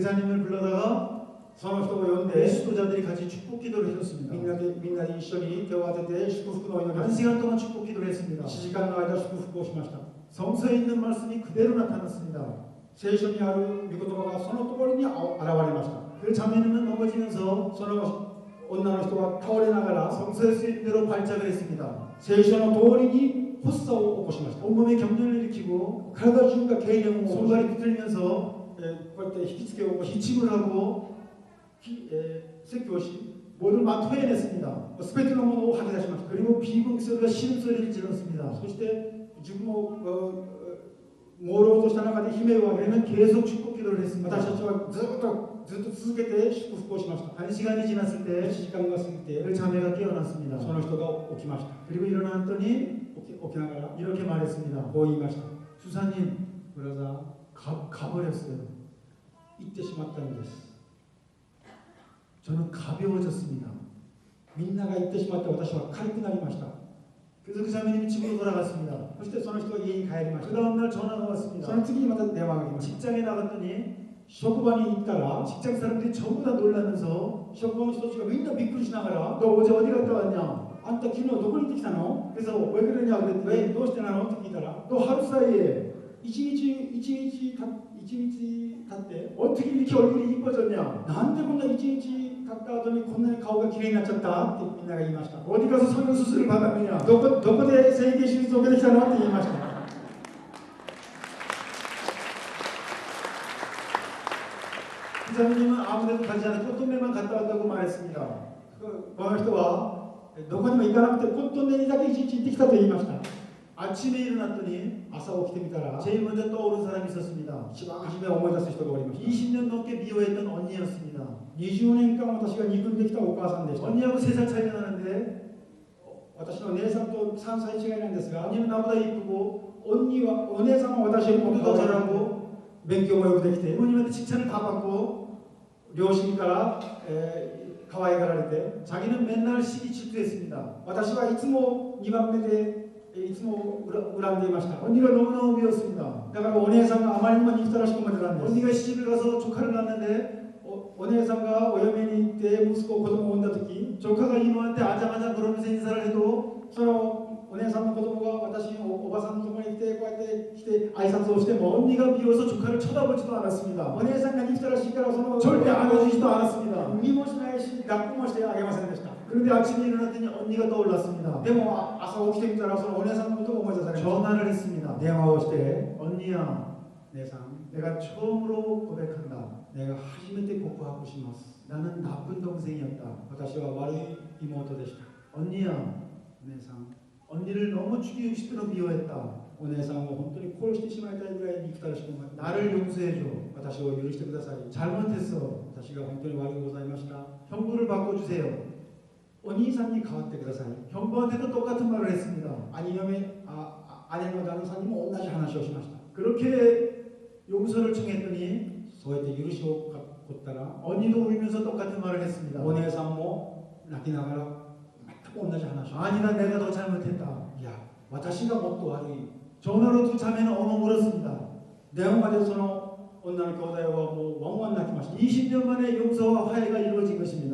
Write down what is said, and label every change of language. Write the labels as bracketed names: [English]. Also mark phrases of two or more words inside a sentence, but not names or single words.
[Korean] 그 자님을 불러다가 [Japanese] その人を呼んで、 [Korean] 수도자들이 같이 축복 기도를 해줬습니다. [Japanese] みんなで一緒に手を当てて祝福のお祈りを [Korean] 1시간 동안 축복 기도를 했습니다. [Japanese] 1 時間の間祝福をしました。 [Korean] 성서에 있는 말씀이 그대로 나타났습니다. [Japanese] 聖書にある御言葉がその通りに現れました。 [Korean] 그 자매는 넘어지면서 [Japanese] その女の人は倒れながら [Korean] 성서에 쓰인 대로 발작을 했습니다. [Japanese] 聖書の通りに発作を起こしました。 [Korean] 온몸에 경련을 일으키고 [Japanese] 体中が痙攣を起こし、 [Korean] 손발이 비틀면서 [Japanese] こうやって引きつけを起こし、 [Korean] 기침을 하고 [Japanese] 説教し、 [Korean] 모두 막 토해냈습니다. [Japanese] すべてのものを吐き出しました。 [Korean] 그리고 비극 소리가 신음소리를 질렀습니다. [Japanese] そして自分も朦朧とした中で悲鳴を上げ、 [Korean] 우리는 계속 축복 기도를 했습니다. [Japanese] 私たちはずっと続けて祝福をしました。 [Korean] 1시간이 지났을 [Japanese] 1 [Korean] 때 [Japanese] 時間が過ぎて、 [Korean] 그 자매가 깨어났습니다. [Japanese] その人が起きました。 [Korean] 그리고 일어났더니 [Japanese] 起きながら [Korean] 이렇게 말했습니다. [Japanese] こう言いました。 [Korean] 주사님 [Japanese] ブラザー、 [Korean] 가버렸어요. [Japanese] 行ってしまったんです。 [Korean] 저는 가벼워졌습니다. [Japanese] みんなが行ってしまって私は軽くなりました。 [Korean] 그래서 그 자매님이 집으로 돌아갔습니다. [Japanese] そしてその人は家に帰りまし [Korean] 그 [Japanese] た。 [Korean] 다음날 전화가 [Japanese] そ [Korean] 왔습니다. [Japanese] の次にまた電話が来ました。 [Korean] 직장에 나갔더니 [Japanese] 職場に行ったら、 [Korean] 직장 사람들이 전부 다 놀라면서 [Japanese] 職場の人たちがみんなびっくりしながら、 [Korean] 너 어제 어디 갔다 왔냐? [Japanese] あんた昨日どこに行ってきたの？ [Korean] 그래서 왜 그러냐 그랬더니 [Japanese] どうしてなのって聞いたら、 [Korean] 너 하루 사이에 [Japanese] 一日経って、 [Korean] 어떻게 이렇게 얼굴이 이뻐졌냐? [Japanese] なんでこんな一日経った後にこんなに顔がきれいになっちゃったってみんなが言いました。 [Korean] 어디 가서 성형수술을 받았느냐? [Japanese] どこで整形手術を受けてきたのって言いました。 [Korean] 그 자매님은 아무데도 가지 않고 꽃동네만 갔다 왔다고 말했습니다. [Japanese] この人はどこにも行かなくてコットンネにだけ一日行ってきたと言いました。 [Korean] 아침에 일어났더니 [Japanese] 朝起きてみたら、 [Korean] 제일 먼저 떠오른 사람이 있었습니다. [Japanese] 一番初め思い出す人がおりました。 [Korean] 20년 넘게 미워했던 언니였습니다. [Japanese] 20 年間私が憎んできたお母さんでした。 [Korean] 언니하고 3살 차이가 나는데 [Japanese] 私の姉さんと3歳違いなんですが、 [Korean] 언니는 나보다 이쁘고 [Japanese] お姉さんは私よりも [Korean] 공부도 [Japanese] 可愛く [Korean] 잘하고 [Japanese] 勉強もよくできて、 [Korean] 부모님한테 칭찬을 다 받고 [Japanese] 両親から、可愛がられて、 [Korean] 자기는 맨날 시기 질투했습니다. [Japanese] 私はいつも2番目で、いつも恨んでいました。 [Korean] 언니가 너무너무 미웠습니다. [Japanese] だからお姉さんがあまりにも憎たらしく思ってたんです。 [Korean] 언니가 시집을 가서 조카를 낳았는데 [Japanese] お姉さんがお嫁に行って息子子供を産んだ時、 [Korean] 조카가 이모한테 아장아장 그러면서 인사를 해도 [Japanese] そのお姉さんの子供が私のおばさんのところに来てこうやって来て挨拶をしても、 [Korean] 언니가 미워서 조카를 쳐다보지도 않았습니다. [Japanese] お姉さんが憎たらしいからその [Korean] 절대 안아주지도 않았습니다. [Japanese] 見もしないし抱っこもしてあげませんでした。 [Korean] 그런데 아침에 일어났더니 언니가 떠올랐습니다. [Japanese] でも朝起きてみたらそのお姉さんのことを思い出されました。 [Korean] 전화를 했습니다. [Japanese] 電話をして、 [Korean] 언니야, [Japanese] 姉さん、 [Korean] 내가 처음으로 고백한다. [Japanese] 내가 初めて告白します。 [Korean] 나는 나쁜 동생이었다. [Japanese] 私は悪い妹でした。 [Korean] 언니야, [Japanese] お姉さん、 [Korean] 언니를 너무 죽이고 싶도록 미워했다. [Japanese] お姉さんを本当に殺してしまいたいぐらいに憎たらしく思い、 [Korean] 나를 용서해줘. [Japanese] 私を許してください。 [Korean] 잘못했어. [Japanese] 私が本当に悪くございました。 [Korean] 형부를 바꿔주세요. [Japanese] お兄さんに代わってください。 [Korean] 형부한테도 똑같은 말을 했습니다. [Japanese] 姉の旦那さんにも同じ話をしました。 [Korean] 그렇게 용서를 청했더니 [Japanese] そうやって許しを請ったら、 [Korean] 언니도 울면서 똑같은 말을 했습니다. [Japanese] お姉さんも泣きながら全く同じ話を。 [Korean] 아니다, 내가 더 잘못했다. [Japanese] いや、私がもっと悪い。 [Korean] 전화로 두 자매는 엉엉 울었습니다. [Japanese] 電話でその女の兄弟はもうワンワン泣きました。 [Korean] 20년 만에 용서와 화해가 이루어진 것입니다.